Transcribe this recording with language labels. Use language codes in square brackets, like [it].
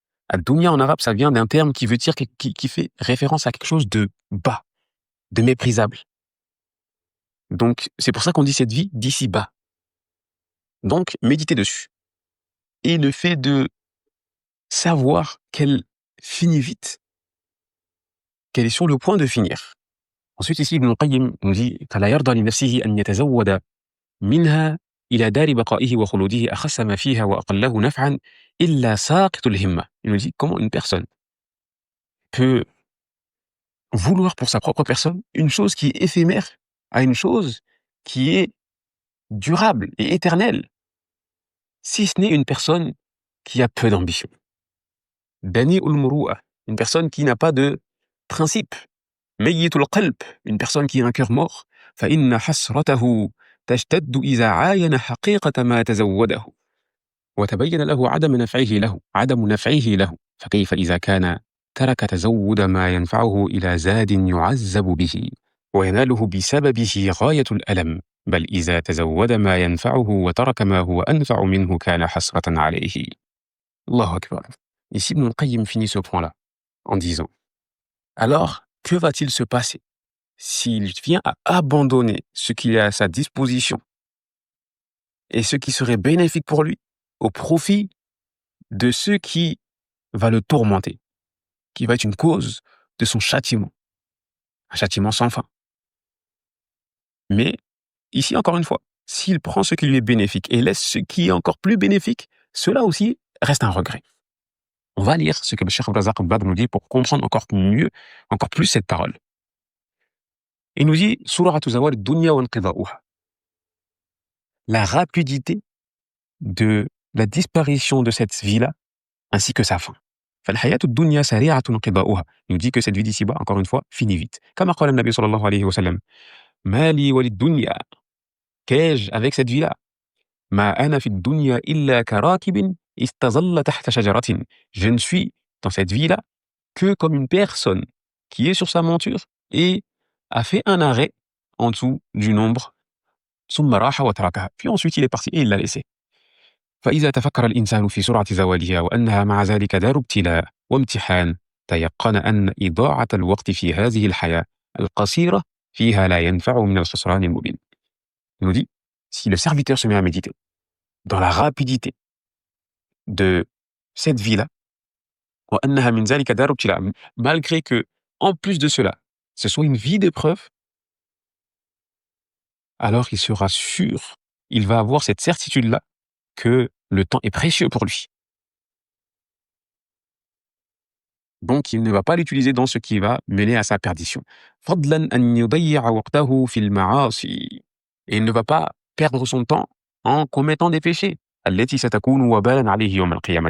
[fr] Ad-dunya en arabe, ça vient d'un terme qui veut dire qui fait référence à quelque chose de bas, de méprisable. Donc, c'est pour ça qu'on dit cette vie d'ici-bas. Donc, méditer dessus. Et le fait de savoir qu'elle finit vite, qu'elle est sur le point de finir. Ensuite, ici, Ibn Qayyim nous dit [ar] فلا يرضى لنفسه أن يتزود منها إلى دار بقائه وخلوده أخس ما فيها وأقله نفعا إلا ساقط الهمة. [fr] Il nous dit comment une personne peut vouloir pour sa propre personne une chose qui est éphémère à une chose qui est durable et éternelle, si ce n'est une personne qui a peu d'ambition. Dani ul-muru'a, une personne qui n'a pas de principe. Mayyitul qalb, une personne qui a un cœur mort. [ar] فإن حسرته تشتد إذا عاين حقيقة ما تزوده وتبين له عدم نفعه له فكيف إذا كان ترك تزود ما ينفعه إلى زاد يعذب به ويناله بسببه غاية الألم بل إذا تزود ما ينفعه وترك ما هو أنفع منه كان حسرة عليه. Allahu Akbar. [fr] Ici, Ibn al-Qayyim finit ce point-là en disant: alors, que va-t-il se passer s'il vient à abandonner ce qu'il a à sa disposition et ce qui serait bénéfique pour lui au profit de ce qui va le tourmenter, qui va être une cause de son châtiment, un châtiment sans fin. Mais ici, encore une fois, s'il prend ce qui lui est bénéfique et laisse ce qui est encore plus bénéfique, cela aussi reste un regret. On va lire ce que le Cheikh Abdrazaq al-Badr nous dit pour comprendre encore mieux, encore plus cette parole. Il nous dit [ar] Suratu zawal dunya wa inqida'uha. [fr] La rapidité de la disparition de cette vie-là ainsi que sa fin. [ar] فالحياة الدنيا سريعة انقضاؤها. [fr] Il nous dit que cette vie d'ici-bas, encore une fois, finit vite. [ar] كما قال النبي صلى الله عليه وسلم ما لي وللدنيا. [fr] Qu'ai-je avec cette vie-là? [ar] ما أنا في الدنيا إلا كراكب استظل تحت شجرة. [fr] Je ne suis dans cette vie-là que comme une personne qui est sur sa monture et a fait un arrêt en dessous d'une ombre. [ar] ثم راح وتركها. [fr] Puis ensuite il est parti et il l'a laissé. [ar] فإذا تفكر الإنسان في سرعة زوالها وأنها مع ذلك دار ابتلاء وامتحان تيقن أن إضاعة الوقت في هذه الحياة القصيرة فيها لا ينفع من الخسران المبين. [fr] Il nous dit, si le serviteur se met à méditer dans la rapidité de cette vie-là, [ar] وأنها من ذلك دار ابتلاء, [fr] malgré que, en plus de cela, ce soit une vie d'épreuve, alors il sera sûr, il va avoir cette certitude-là que le temps est précieux pour lui. Donc, il ne va pas l'utiliser dans ce qui va mener à sa perdition. [ar] فضلاً أن يضيع وقته في المعاصي. [fr] Et il ne va pas perdre son temps en commettant des péchés. [ar] التي ستكون وبالاً عليه يوم القيامة.